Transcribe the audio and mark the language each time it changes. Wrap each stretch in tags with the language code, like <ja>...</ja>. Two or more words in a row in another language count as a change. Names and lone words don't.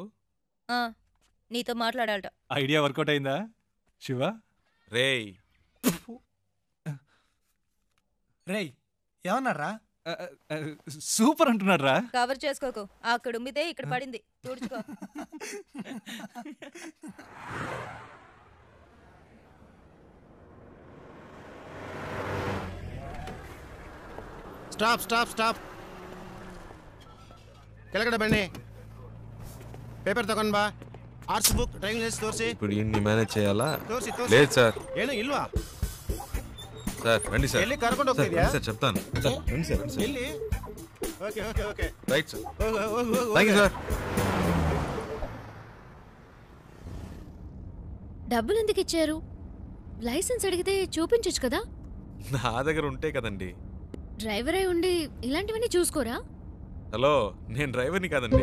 <te>నీతో మాట్లాడాలట.</te> <en>idea workout</en> <te>అయిందా శివ? రేయ్ రేయ్, ఏమన్నారా? సూపర్ అంటున్నాడు రా. కవర్ చేసుకోకు, అక్కడ ఉమ్మితే ఇక్కడ పడింది, తుడుచుకో.</te> <en>stop stop stop.</en> <kn>ಕೆಳಗಡೆ ಬನ್ನಿ. ಪೇಪರ್ ತಗೊಂಡ್ ಬಾ.</kn> <en>arts book, driving license</en> <kn>ತೋರಿಸಿ.</kn> <te>ఇప్పుడు ఇన్ని మేనేజ్ చేయాలా?</te> <kn>ತೋರಿಸಿ.</kn> <te>లేదు సార్.</te> <kn>ಏನು ಇಲ್ವಾ?</kn> <te>సార్ రండి సార్.</te> <kn>ಎಲ್ಲಿ ಕರ್ಕೊಂಡು ಹೋಗ್ತಿದ್ಯಾ?</kn> <te>సార్ చెప్తాను. సార్ రండి సార్.</te> <kn>ಎಲ್ಲಿ?</kn> <en>okay okay okay. right sir.</en> <kn>ಹೋಗು.</kn> <en>thank you sir.</en> <te>డబ్బులు ఎందుకు ఇచ్చారు? లైసెన్స్ అడిగితే చూపించొచ్చు కదా. నా దగ్గర ఉంటే కదండి. డ్రైవర్ అయి ఉండి ఇలాంటివన్నీ చూసుకోరా? హలో, నేను డ్రైవర్ని కాదండి.</te>